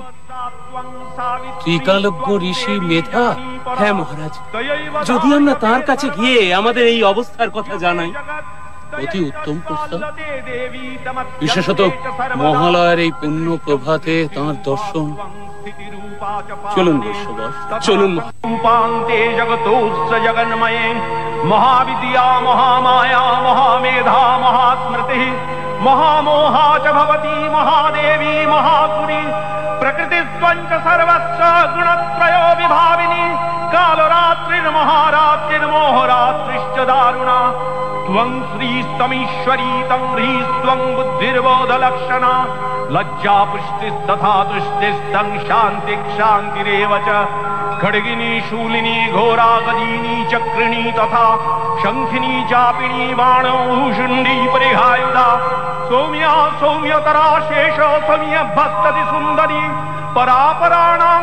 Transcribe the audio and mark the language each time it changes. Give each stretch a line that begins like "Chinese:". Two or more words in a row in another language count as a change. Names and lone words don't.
Bangla: ত্রিকালজ্ঞ ঋষি মেধা? হ্যাঁ মহারাজ, যদি আমরা তার কাছে গিয়ে আমাদের এই অবস্থার কথা জানাই। অতি উত্তম প্রস্তাব। বিশেষত মহালয়ার এই পুণ্য প্রভাতে তাঁর দর্শন। চলুন বৈশ্যবর, চলুন।
Sanskrit: রূপান্তে জগতোস্য জগন্ময়ে মহাবিদ্যা মহামায়া মহামেধা মহাস্মৃতি মহামোহা চ ভবতি মহাদেবী মহাসুরি প্রকৃতিস্ত্বঞ্চ সর্বস্য গুণত্রयो বিভাবিনী কালরাত্রির্মহারাত্রির্মোহরাত্রিশ্চ দারুণা त्वं श्रीस्तमीश्वरी तं ह्रीस्त्वं बुद्धिर्बोधलक्षणा लज्जा पुष्टिस्तथा तुष्टिस्तं शान्तिरेव च खड्गिनी शूलिनी घोरा गदिनी चक्रिणी तथा शंखिनी चापिणी बाणभूषुण्डी परिहायुधा सौम्या सौम्यतरा शेष सौम्यभस्तति सुन्दरी परापराणां